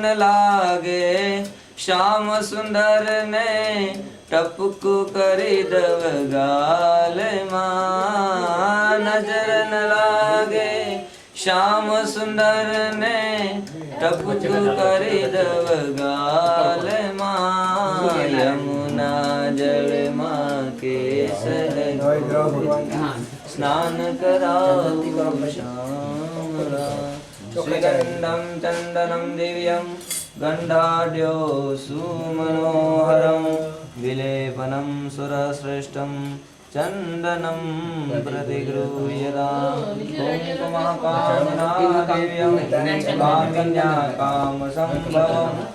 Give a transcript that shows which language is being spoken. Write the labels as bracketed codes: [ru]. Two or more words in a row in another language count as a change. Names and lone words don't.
[gu] લાગે શ્યામ સુંદર ને ટપકૂ કરી દવ ગાલ માં નજર ન લાગે શ્યામ સુંદર ને ટપકૂ કરી દવ ગાલ માં યમુના જલ માં કે સ્નાન કરાઓ શ્યામલા [sa] श्रीगंधम चंदनम दिव्यम गंधाढ्यो सुमनोहरं विलेपनं सुरश्रेष्ठं चंदनं प्रतिगृह्यतां कुङ्कुमकामनादिव्यं कामिन्या कामसंभवं